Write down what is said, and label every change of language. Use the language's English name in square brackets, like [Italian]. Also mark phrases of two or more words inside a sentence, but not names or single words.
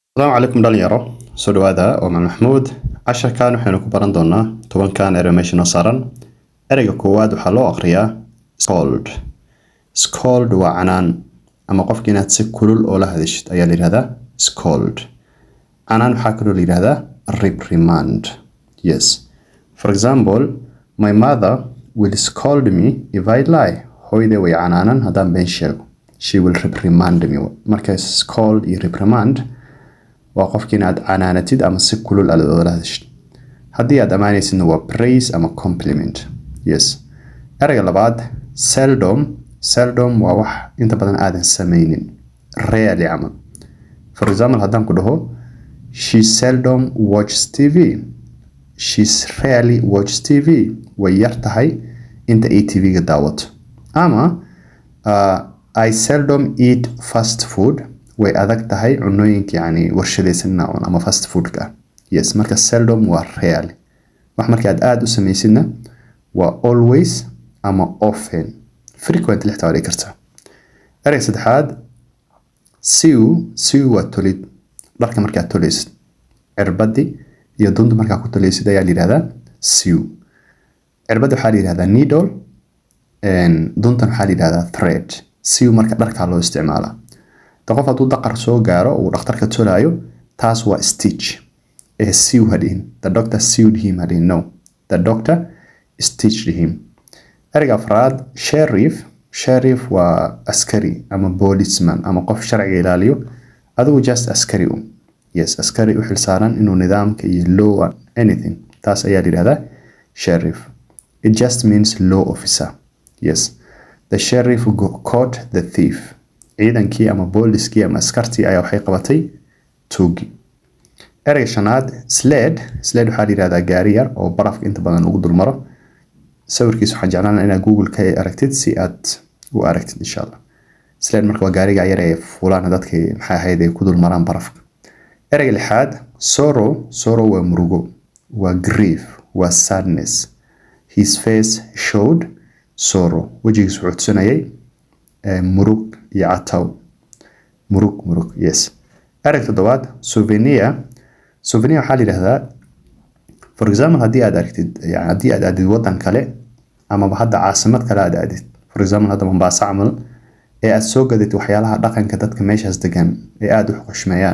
[Arabic] السلام عليكم [Somali] داليارو سو dhawaada waa maxamuud casharkan waxaynu ku baran doonaa tobankan animation oo saaran ereyga koowaad waxaa loo aqriyaa scold waa canaan ama qofka inaad si kulul oo la hadashid ayaa la yiraahdaa scold canaan waxaa kaloo la yiraahdaa reprimand. [English] Yes, for example, my mother will scold me if I lie. [Somali] Hooyadey way canaanan haddaan been sheego. [English] She will reprimand me. [Somali] Marka scold iyo reprimand waa qofka inaad canaanatid ama si kulul aad la hadashid. Haddii aad amaanaysidna waa praise ama compliment. [English] Yes. [Somali] Ereyga labaad seldom waa wax inta badan aadan samaynin. Rarely camal. [English] For example, [Somali] haddaan ku dhaho [English] she seldom watches TV. She's rarely watches TV. [Somali] Way yar tahay inta ay TV-ga daawato. [English] Ama I seldom eat fast food. [Somali] way adag tahay cunooyinka yani warshadaysan ama [English] fast food- [Somali] ka. Yes, marka seldom waa rarely. wax marka aad u samaysidna waa always ama often. Frequent lixta waa kartaa. Ereyga saddexaad sew waa tolid. dharka marka toleysid cirbadi iyo dunta marka ku toleysid ayaa la yiraahdaa sew. cirbada waxaa la yiraahdaa needle duntan waxaa la yiraahdaa thread. sew marka dharka loo isticmaalaa. qof hadduu daqar soo gaaro uu dhakhtarka tolaayo taas waa stitch. [English] sew hadin the doctor sewed him hadin no, the doctor stitched him. [Somali] ereyga afraad sheriff waa askari ama policeman ama qof sharciga ilaaliyo. adigu just askari yes, askari u xilsaaran inuu nidaamka iyo [English] law and anything. [Somali] taas ayaa la yiraahdaa sheriff. [English] It just means law officer. Yes, the sheriff caught the thief. [Somali] ciidankii ama booliskii ama askartii ayaa waxay qabatay tuugi. ereyga shanaad sled waxaa la yiraahdaa gaari yar oo barafka inta badan ugu dul maro. sawirkiisa waxaan jeclaan inaad Google ka aragtid si aad u aragtid [Arabic] insha Allah. [Somali] sled marka waa gaariga yar ee fuulaan dadka maxay ahayd ay ku dul maraan barafka. ereyga lixaad sorrow waa murugo, waa grief, waa sadness. [English] His face showed sorrow. [Somali] wajigiisu wuxuu tusinayay murug iyo cataw. murug yes. ereyga toddobaad souvenir waxaa la yiraahdaa [English] for example [Somali] haddii aad aragtid yani haddii aad aadid wadan kale ama hadda caasimad kale aad aadid, [English] for example [Somali] hadda Mombasa camal ee aad soo gadatid waxyaalaha dhaqanka dadka meeshaas degan ee aad u xushmeeyaan.